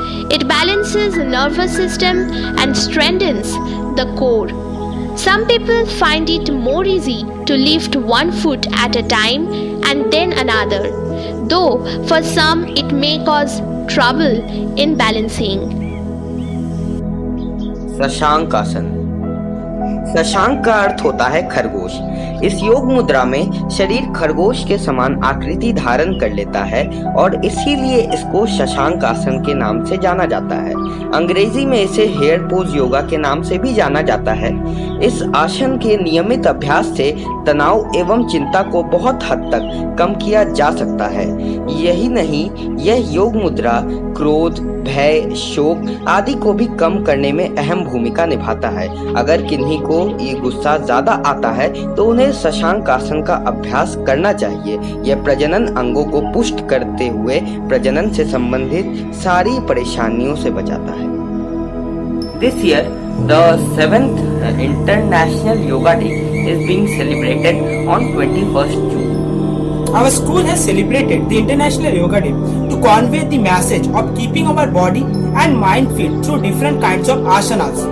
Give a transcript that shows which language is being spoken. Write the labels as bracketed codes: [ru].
[en] It balances the nervous system and strengthens the core. Some people find it more easy to lift one foot at a time and then another, though for some it may cause trouble in balancing. [hi] Shashank आसन। शशांक का अर्थ होता है खरगोश। इस योग मुद्रा में शरीर खरगोश के समान आकृति धारण कर लेता है और इसीलिए इसको शशांक आसन के नाम से जाना जाता है। अंग्रेजी में इसे हेयर पोज योगा के नाम से भी जाना जाता है। इस आसन के नियमित अभ्यास से तनाव एवं चिंता को बहुत हद तक कम किया जा सकता है। यही नहीं, यह योग मुद्रा क्रोध, भय, शोक आदि को भी कम करने में अहम भूमिका निभाता है। अगर किन्हीं को ये गुस्सा ज्यादा आता है तो उन्हें शशांक आसन का अभ्यास करना चाहिए। यह प्रजनन अंगों को पुष्ट करते हुए प्रजनन से संबंधित सारी परेशानियों से बचाता है। [en] This year, the 7th International Yoga Day is being celebrated on 21st June. Our school has celebrated the International Yoga Day to convey the message of keeping our body and mind fit through different kinds of asanas.